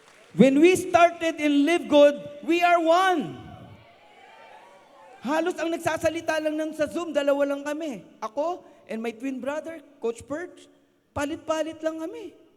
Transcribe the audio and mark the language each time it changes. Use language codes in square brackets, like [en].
[en] When we started in Live Good, we are one. [tl] Halos ang nagsasalita lang ng sa Zoom, dalawa lang kami. Ako [en] and my twin brother, [tl] Coach Perch, palit-palit lang kami.